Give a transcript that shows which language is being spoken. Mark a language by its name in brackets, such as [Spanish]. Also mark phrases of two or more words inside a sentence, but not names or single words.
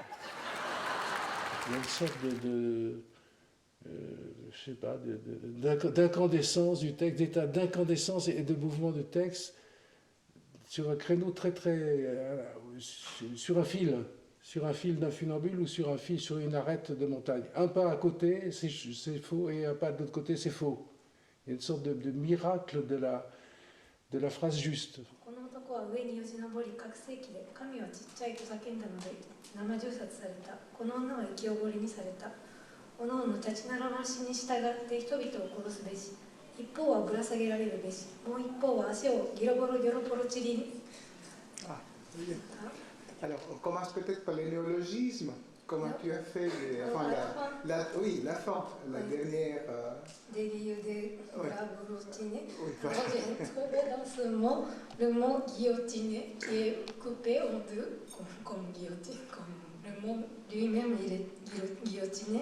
[French] Il y a une sorte je sais pas, d'incandescence du texte, d'état d'incandescence et de mouvement de texte sur un créneau très sur un fil d'un funambule ou sur une arête de montagne. Un pas à côté, c'est faux, et un pas de l'autre côté, c'est faux. Il y a une sorte de miracle de la phrase juste. [Japanese] この男は上によじ登り拡声器で神はちっちゃいと叫んだので生銃殺された。この女は生きおごりにされた。おのおの立ちならましに従って人々を殺すべし。一方はぶら下げられるべし。もう一方は足をギロボロギョロポロチリに。 [French] Alors, on commence peut-être par les néologismes. Comment tu as fait oui, la fin, la dernière. Des guillotés, guillotiner. J'ai trouvé dans ce mot le mot guillotiner qui est coupé en deux, comme guillotine, comme le mot lui-même il est guillotiné.